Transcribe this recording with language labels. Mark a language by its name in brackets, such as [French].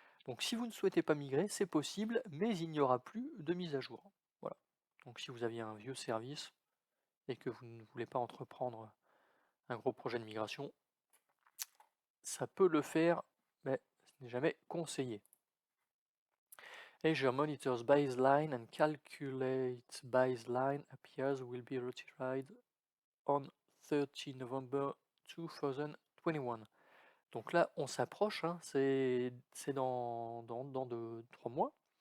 [French] Donc, si vous ne souhaitez pas migrer, c'est possible, mais il n'y aura plus de mise à jour. Voilà. Donc, si vous aviez un vieux service et que vous ne voulez pas entreprendre un gros projet de migration, ça peut le faire, mais ce n'est jamais conseillé. [English] Azure monitors baseline and calculates baseline appears will be retired on 30 November 2021. [French] Donc là, on s'approche, hein, c'est dans 3 mois.